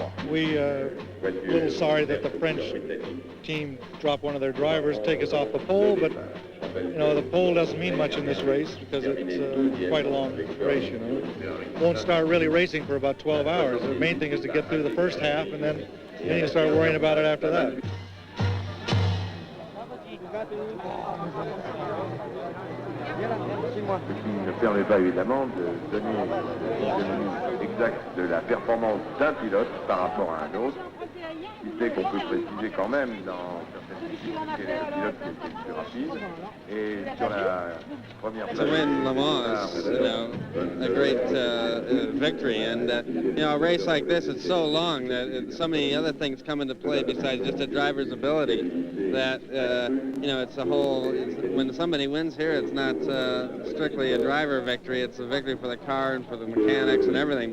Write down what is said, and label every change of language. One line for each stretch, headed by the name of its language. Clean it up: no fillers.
English: We are a little sorry that the French team dropped one of their drivers, take us off the pole, but the pole doesn't mean much in this race because it's quite a long race, Won't start really racing for about 12 hours. The main thing is to get through the first half, and then you start worrying about it after that.
French: Ce qui ne permet pas évidemment de donner une mesure exacte de la performance d'un pilote par rapport à un autre, ce qui fait qu'on peut préciser quand même dans certaines disciplines quel est le pilote qui était le plus rapide. Et sur la première place,
English: to win Le Mans is, a great victory, and a race like this, it's so long that so many other things come into play besides just a driver's ability. That it's a whole. When somebody wins here, it's not strictly a driver victory; it's a victory for the car and for the mechanics and everything.